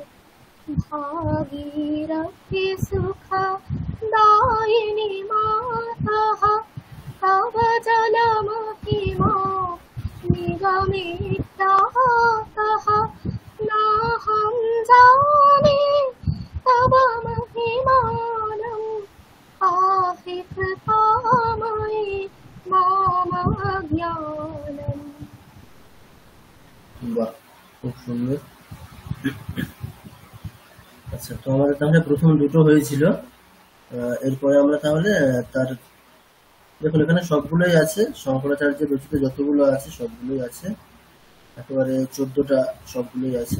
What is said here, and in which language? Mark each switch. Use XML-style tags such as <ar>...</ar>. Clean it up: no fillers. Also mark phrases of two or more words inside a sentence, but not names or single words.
<sa>भागीरथी सुखदायिनि मातः तव जलमहिमा निगमितातः नाहं जाने तव महिमानम् पाहि कृपामयि माम अज्ञानम्।</sa> <bn>বাহ, খুব সুন্দর। আচ্ছা, তো আমাদের তাহলে প্রথম দুটো হয়েছিল। এরপরে আমরা তাহলে তার, দেখুন এখানে সবগুলোই আছে, শঙ্করাচার্যের রচিত যতগুলো আছে সবগুলোই আছে, একেবারে 14টা সবগুলোই আছে।</bn>